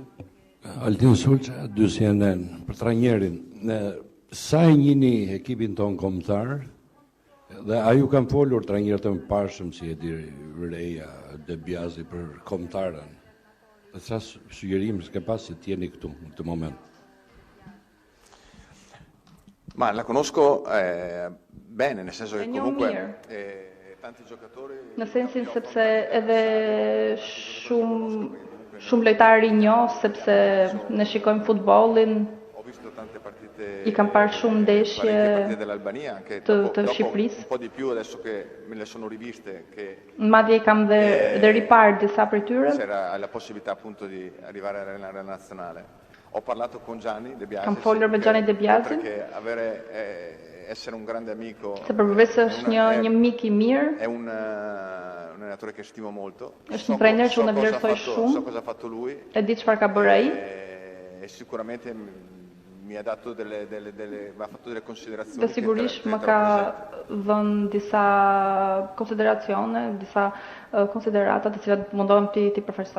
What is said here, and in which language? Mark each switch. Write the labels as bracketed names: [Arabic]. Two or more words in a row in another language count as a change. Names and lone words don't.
[Albanian] Altin Sulça, dy CNN, për trajnerin. Sa e njihni ekipin ton kombëtar dhe a ju kanë folur trajnerët e mëparshëm si Edirea, De Biasi për kombëtarën? Dhe sa sugjerim s'ke pas se t'jeni këtu në këtë moment? [Italian] Ma la conosco bene, nel senso che comunque tanti giocatori. [Albanian] Në sensin sepse edhe shumë lojtarë i njoh, sepse ne shikojmë futbollin. [Italian] Ho visto tante partite. [Albanian] I kam parë shumë ndeshje [Italian] dell'Albania anche [Albanian] të Shqipërisë. [Italian] Un po' di più adesso che me le sono riviste che [Albanian] madje kam dhe riparë disa prej tyre. [Italian] C'era la possibilità appunto di arrivare a allenare la nazionale. [Albanian] Kam folur me Gianni De Biasin. Se përveç se është një mik I mirë, është një trajner që unë e vlerësoj shumë, e di çfarë ka bërë ai. Dhe sigurisht më ka dhënë disa konsideracione, disa konsiderata të cilat mundohem ti përfaqësoj.